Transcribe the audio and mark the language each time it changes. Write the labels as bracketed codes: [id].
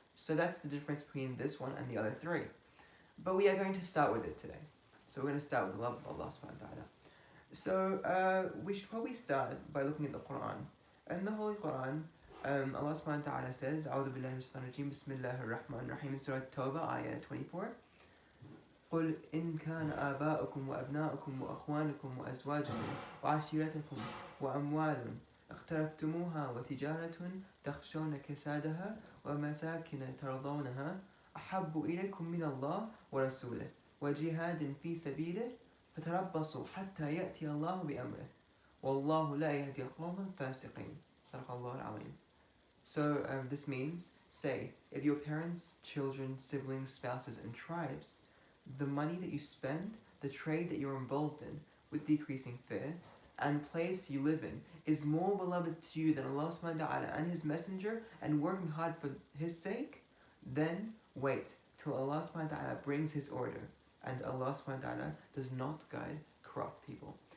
[en] So that's the difference between this one and the other three. But we are going to start with it today. So we're going to start with the love of Allah subhanahu wa ta'ala. So we should probably start by looking at the Quran. In the Holy Quran, Allah subhanahu wa ta'ala says, [ar] أعوذ بالله من الشيطان الرجيم بسم الله الرحمن الرحيم [en] in Surah Tawbah, ayah 24. [ar] قل إن كان آباؤكم وأبناؤكم وأخوانكم وأزواجكم وعشيرتكم وأموال اقترفتموها وتجارة تخشون كسادها ومساكن ترضونها أحب إليكم من الله ورسوله وجهاد في سبيله فتربصوا حتى يأتي الله بأمره والله لا يهدي القوم الفاسقين. صدق الله العظيم. [en] So this means, say, if your parents, children, siblings, spouses, and tribes, the money that you spend, the trade that you're involved in, with decreasing fear, and place you live in, is more beloved to you than Allah subhanahu wa ta'ala and His Messenger, and working hard for His sake, then wait till Allah subhanahu wa ta'ala brings His order, and Allah subhanahu wa ta'ala does not guide corrupt people.